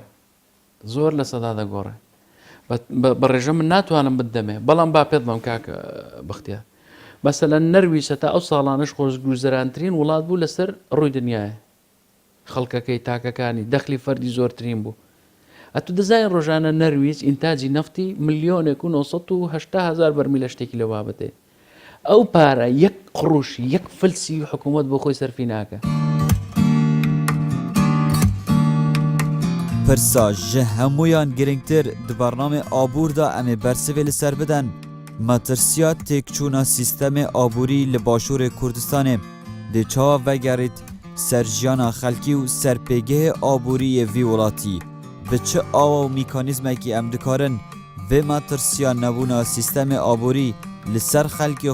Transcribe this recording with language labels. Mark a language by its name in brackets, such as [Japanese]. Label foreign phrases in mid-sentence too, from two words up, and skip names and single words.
[Central Kurdish] زۆر لە سەدا دەگۆڕێ بە ڕێژە من ناتوانم بدەمێ بەڵام با پێت بڵم کاکە بەختیار مەسەلەن نەرویسە تا ئەو ساڵانش خۆشگوزەرانترین وڵات بوو لەسەر ڕووی دنیاە خەڵکەکەی تاکەکانی دەخلی فەردی زۆرترین بوو ئەتو دەزای ڕۆژانە نەرویست ئینتاجی نەفتی 1,980,000 بەرمیل لە شتێکی لە بابەتێ ئەو پارە یەک قڕوش یەک فلسی حکوومەت بۆ خۆی سەرفی ناکە [Kurdish] پرسا ji hemûyan girîngtir di bername abûr da em ê bersivê li ser bidin. Matirsiya têkçûna sîstemê aborî li Başûrê Kurdistanê dê çawa vegerît ser jiyana xelkî û serpêgehê aboriyê vî welatî. Bi çi awa û mîkanîzmekî em dikarin vê matirsiya nebûna sîstemê aborî li ser xelkê